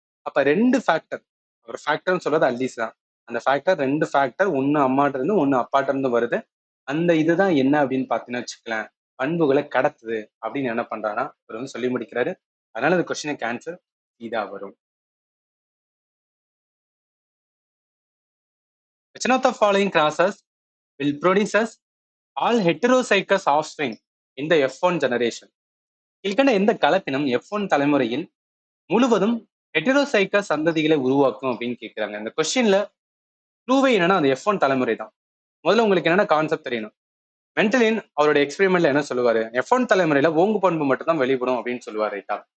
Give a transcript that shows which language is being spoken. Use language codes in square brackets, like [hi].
[ta] அப்ப 2 ஃபேக்டர், ஒரு ஃபேக்டர்னு சொல்றது அல்லீஸ் தான். அந்த ஃபேக்டர் 2 ஃபேக்டர், ஒண்ணு அம்மாட்ட இருந்து ஒண்ணு அப்பாட்ட இருந்து வருது. அந்த இதுதான் என்ன அப்படின்னு பாத்தீங்கன்னா வச்சுக்கலாம், பண்புகளை கடத்துது அப்படின்னு என்ன பண்றாருன்னா இவர் வந்து சொல்லி முடிக்கிறாரு. அதனால இந்த கொஸ்டினுக்கு ஆன்சர் இதா வரும். [en] Which of the following crosses will produce all heterozygous offspring in the F1 generation? [ta] கீழ்கண்ட எந்த கலப்பினம் F1 தலைமுறையில் முழுவதும் ஹெட்டரோசைக்கஸ் சந்ததிகளை உருவாக்கும் அப்படின்னு கேட்கிறாங்க. இந்த கொஸ்டின்ல ப்ளூவே என்னன்னா அந்த F1 தலைமுறை தான். முதல்ல உங்களுக்கு என்னன்னா கான்செப்ட் தெரியணும். மென்டலின் அவரோட எக்ஸ்பெரிமெண்ட்ல என்ன சொல்லுவாரு, F1 தலைமுறையில ஓங்கு பண்பு மட்டும் தான் வெளிப்படும் அப்படின்னு சொல்லுவாரு. ரைட்டா?